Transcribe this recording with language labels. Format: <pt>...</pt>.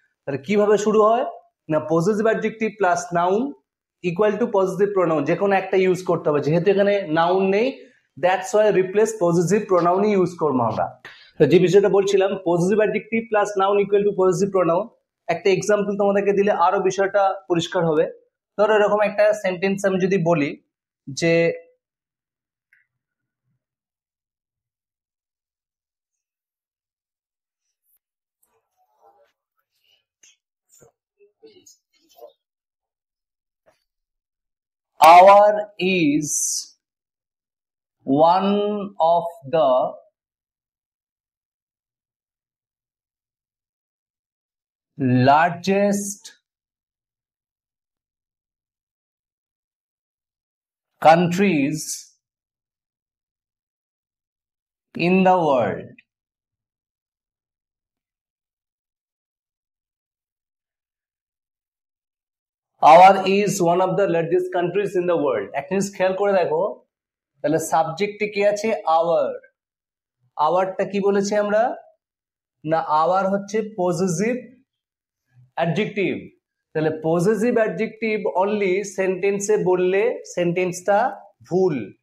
<bn>তাহলে কিভাবে শুরু হয় না,</bn> <en>positive adjective plus noun equal to positive pronoun,</en> <bn>যে কোনো একটা ইউজ করতে হবে। যেহেতু এখানে নাউন নেই,</bn> <en>that's why replace positive প্রোনাউনই</en> <bn>use করবো আমরা। যে বিষয়টা বলছিলাম,</bn> <en>positive adjective plus noun equal to positive pronoun,</en> <bn>একটা এক্সাম্পল তোমাদেরকে দিলে আরো বিষয়টা পরিষ্কার হবে। ধরো এরকম একটা সেন্টেন্স আমি যদি বলি যে</bn> <en>our is one of the largest countries in the world. Our is one of the largest countries in the world.</en> <bn>একটা জিনিস খেয়াল করে দেখো, তাহলে সাবজেক্টে কি আছে? আওয়ার। আওয়ারটা কি বলেছি আমরা না, আওয়ার হচ্ছে পজিটিভ অ্যাডজেক্টিভ। তাহলে পজিটিভ অ্যাডজেক্টিভ অনলি সেন্টেন্সে বললে সেন্টেন্সটা ভুল।</bn>